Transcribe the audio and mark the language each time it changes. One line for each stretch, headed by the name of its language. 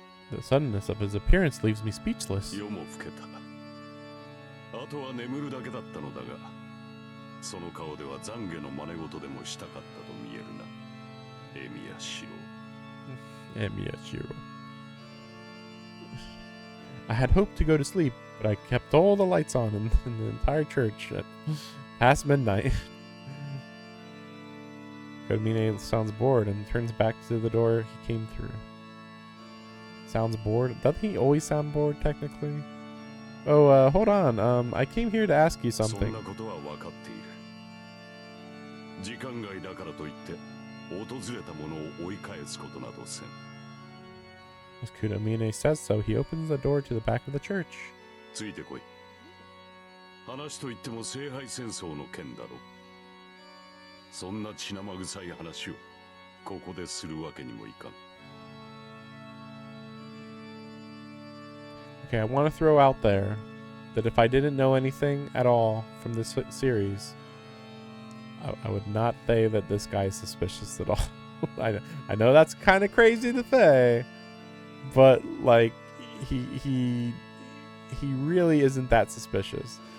English: The suddenness of his appearance leaves me speechless.
Japanese: 夜も更けた。あとは眠るだけだったのだが、その顔では懺悔の真似事でもしたかったと見えるな。エミヤ四郎。
English: Miyashiro. I had hoped to go to sleep, but I kept all the lights on in the entire church at past midnight. Kodamine sounds bored and turns back to the door he came through. Sounds bored? Doesn't he always sound bored, technically? Oh, hold on. I came here to ask you
Japanese: そん
English: something.
Japanese: なことは分かっている。時間外だからといって訪れたものを追い返すことなどせん。
English: As Kodamine says so, he opens the door to the back of the church.
Japanese: ついてこい。話といっても聖杯戦争の件だろ。そんな血生臭い話をここでするわけにもいかん。
English: Okay, I want to throw out there that if I didn't know anything at all from this series, I would not say that this guy is suspicious at all. I know that's kind of crazy to say, but like he really isn't that suspicious.